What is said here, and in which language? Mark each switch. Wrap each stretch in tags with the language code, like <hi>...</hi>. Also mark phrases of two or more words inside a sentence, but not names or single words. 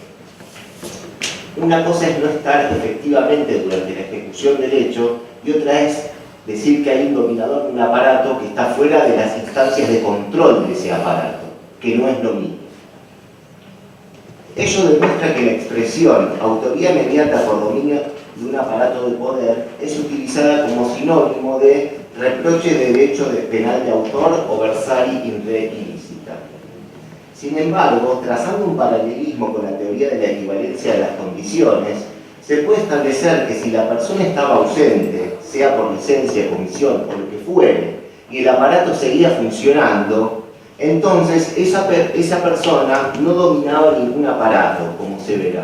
<es>Una cosa es no estar efectivamente durante la ejecución del hecho y otra es decir que hay un dominador de un aparato que está fuera de las instancias de control de ese aparato, que no es lo mismo. Ello demuestra que la expresión autoría mediata por dominio de un aparato de poder es utilizada como sinónimo de reproche de derecho penal de autor o</es> <la>versari in re illicita.</la> <es>Sin embargo, trazando un paralelismo con la teoría de la equivalencia de las condiciones, se puede establecer que si la persona estaba ausente, sea por licencia, comisión o lo que fuere, y el aparato seguía funcionando, entonces esa persona no dominaba ningún aparato, como se verá.</es>